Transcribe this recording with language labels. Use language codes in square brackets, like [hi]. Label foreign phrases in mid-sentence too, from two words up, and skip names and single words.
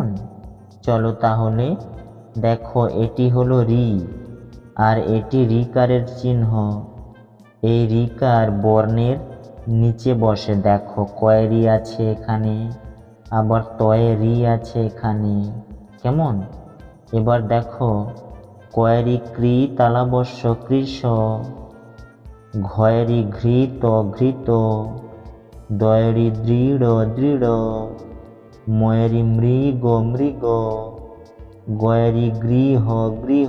[bn] চলো তাহলে। দেখো, এটি হলো রি, আর এটি রিকারের চিহ্ন। এই রিকার বর্ণের নিচে বসে। দেখো, কয় রি আছে এখানে, আবার তয়ে রি আছে এখানে, কেমন? এবার দেখো, কয়েরি ক্রি তালাবস্য কৃষ, ঘয়েরি ঘৃত ঘৃত, দয়েরি দৃঢ় দৃঢ়, ময়েরি মৃগ মৃগ, গয়েরি গৃহ গৃহ,